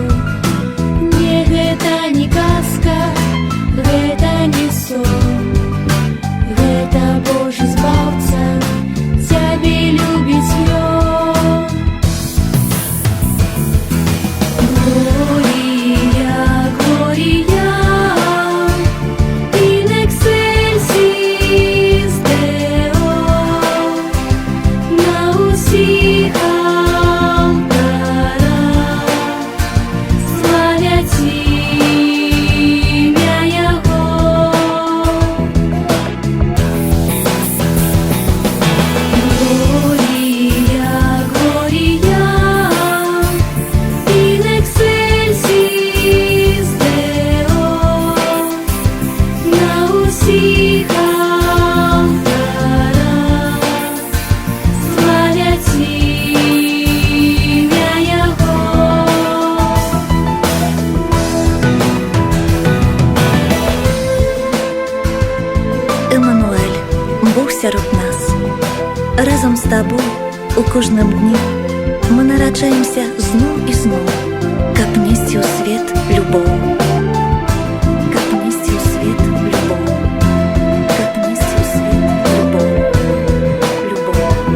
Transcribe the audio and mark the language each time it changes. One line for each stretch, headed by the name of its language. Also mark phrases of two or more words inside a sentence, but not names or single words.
Belarusian: Не, гэта не казка, гэта не сон, гэта Божы збаўца, цябе любіць ён. Глорія, Глорія,
Latin: in excelsis Deo,
Belarusian: на усіх алтарах славять ім'я Його. Глорія, Глорія,
Latin: in excelsis Deo,
Belarusian: на усіх алтарах славять ім'я Його. Еммануель, Бог сярод нас. Разом з табою у кожным дні мы нараджаемся зноў і зноў, каб несці ў свет любоў. Каб несці ў свет любоў. Каб несці ў свет любоў. Любоў.